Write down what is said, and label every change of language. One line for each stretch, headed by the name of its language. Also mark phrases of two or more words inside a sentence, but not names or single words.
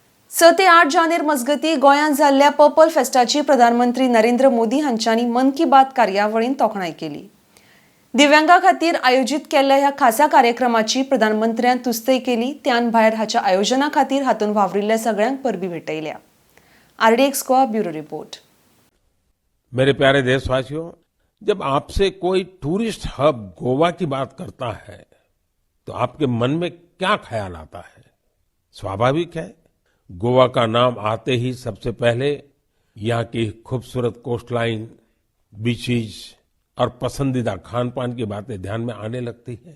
Konkani: 6 ते 8 जानेर मजगती गोंयांत जाल्ल्या पर्पल फेस्टाची प्रधानमंत्री नरेंद्र मोदी हांच्यांनी मन की बात कार्यावळीन तोखणाय केली। दिव्यांगां खातीर आयोजीत केल्ल्या ह्या खासा कार्यक्रमाची प्रधानमंत्र्यान तुस्तय केली। त्यान भायर हाच्या आयोजना खातीर हातून वावरिल्ल्या सगळ्यांक परबी भेटयल्या। RDX गोवा ब्यूरो रिपोर्ट।
Hindi: मेरे प्यारे देशवासियों, जब आपसे कोई
English: tourist hub
Hindi: गोवा की बात करता है तो आपके मन में क्या ख्याल आता है? स्वाभाविक है, गोवा का नाम आते ही सबसे पहले यहाँ की खूबसूरत
English: coastline, beaches
Hindi: और पसंदीदा खान पान की बातें ध्यान में आने लगती है।